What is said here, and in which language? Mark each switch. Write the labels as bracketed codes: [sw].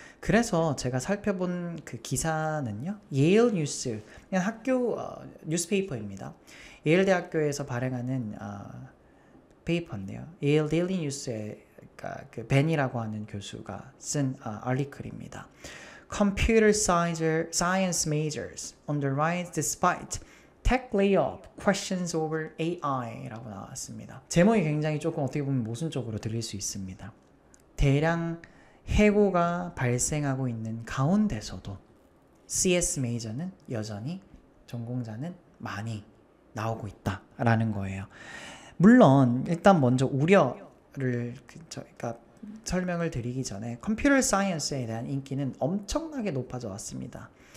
[ko] 그래서 제가 살펴본 그 기사는요, 예일 뉴스, 그냥 학교 뉴스페이퍼입니다. 예일 대학교에서 발행하는 페이퍼인데요, 예일 데일리 뉴스의 그 벤이라고 하는 교수가 쓴 아티클입니다. [en] Computer Science Majors on the Rise Despite Tech Layoff Questions Over AI [ko] 라고 나왔습니다. 제목이 굉장히 조금 어떻게 보면 모순적으로 들릴 수 있습니다. 대량 해고가 발생하고 있는 가운데서도 CS 메이저는 여전히, 전공자는 많이 나오고 있다라는 거예요. 물론 일단 먼저 우려를 저희가 설명을 드리기 전에, 컴퓨터 사이언스에 대한 인기는 엄청나게 높아져 왔습니다.